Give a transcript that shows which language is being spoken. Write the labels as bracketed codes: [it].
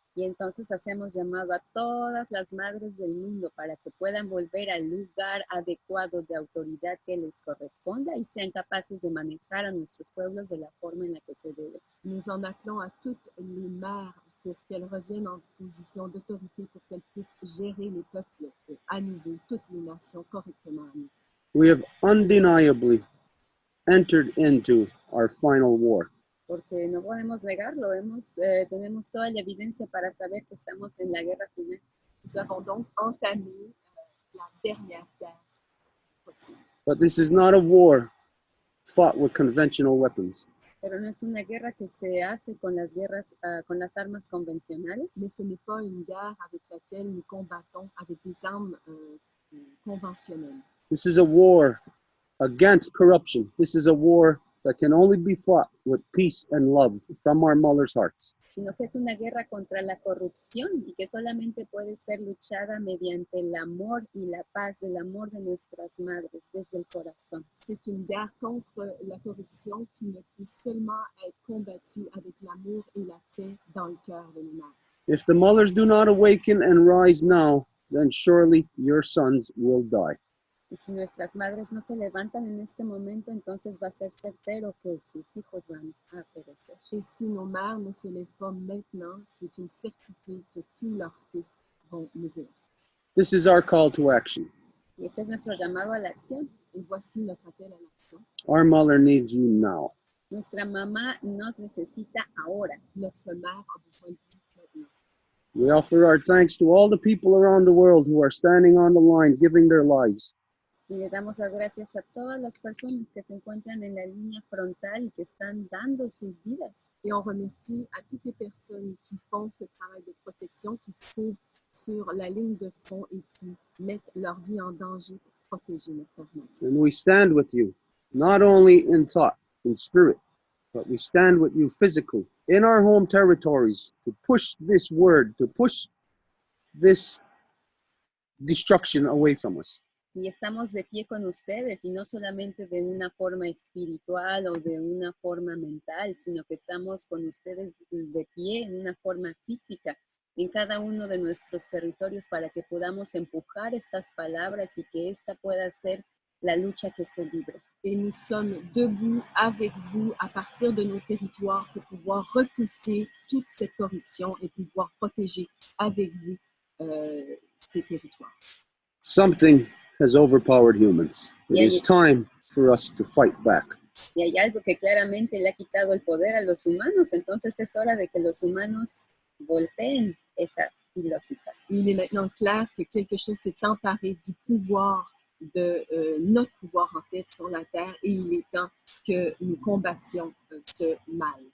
[es] Y entonces hacemos llamado a todas las madres del mundo para que puedan volver al lugar adecuado de autoridad que les corresponda y sean capaces de manejar a nuestros pueblos de la forma en la que se debe. [fr] Nous en appelons à toutes les mères pour qu'elles reviennent en position d'autorité, pour qu'elles puissent gérer les peuples à nouveau, toutes les nations correctement à nouveau. [en] We have undeniably entered into our final war. [es] Porque no podemos negarlo, tenemos toda la evidencia para saber que estamos en la guerra final. [fr] Nous avons donc entamé la dernière guerre possible. [en] But this is not a war fought with conventional weapons. [es] Pero no es una guerra que se hace con las con las armas convencionales. [fr] Mais ce n'est pas une guerre avec laquelle nous combattons avec des armes conventionnelles. [en] This is a war against corruption. This is a war that can only be fought with peace and love from our mother's hearts. [es] Sino que es una guerra contra la corrupción y que solamente puede ser luchada mediante el amor y la paz, el amor de nuestras madres desde el corazón. [fr] C'est une guerre contre la corruption qui ne peut seulement être combattue avec l'amour et la paix dans le cœur de nos mères. [en] If the mothers do not awaken and rise now, then surely your sons will die. [es] Y si nuestras madres no se levantan en este momento, entonces va a ser certero que sus hijos van a perecer. [fr] Et si nos mères ne se lèvent pas maintenant, c'est une certitude que tous leurs fils vont mourir. [en] This is our call to action. [es] Y ese es nuestro llamado a la acción. [fr] Et voici notre appel à l'action. [en] Our mother needs you now. [es] Nuestra mamá nos necesita ahora. [fr] Notre mère a besoin de nous maintenant. [en] We offer our thanks to all the people around the world who are standing on the line, giving their lives. [es] Y le damos las gracias a todas las personas que se encuentran en la línea frontal y que están dando sus vidas. [fr] Et on remercie à toutes les personnes qui font ce travail de protection, qui se trouvent sur la ligne de front et qui mettent leur vie en danger pour protéger notre terre. [en] And we stand with you, not only in thought, in spirit, but we stand with you physically in our home territories to push this word, to push this destruction away from us. [es] Y estamos de pie con ustedes, y no solamente de una forma espiritual o de una forma mental, sino que estamos con ustedes de pie en una forma física en cada uno de nuestros territorios para que podamos empujar estas palabras y que esta pueda ser la lucha que se libre. [fr] Et nous sommes debout avec vous à partir de nos territoires pour pouvoir repousser toute cette corruption et pouvoir protéger avec vous ces territoires. [en] Something has overpowered humans. It is time for us to fight back. [es] Y hay algo que claramente le ha quitado el poder a los humanos, entonces es hora de que los humanos volteen esa ilógica. [fr] Il est maintenant clair que quelque chose s'est emparé du pouvoir, de notre pouvoir en fait sur la terre, et il est temps que nous combattions ce mal.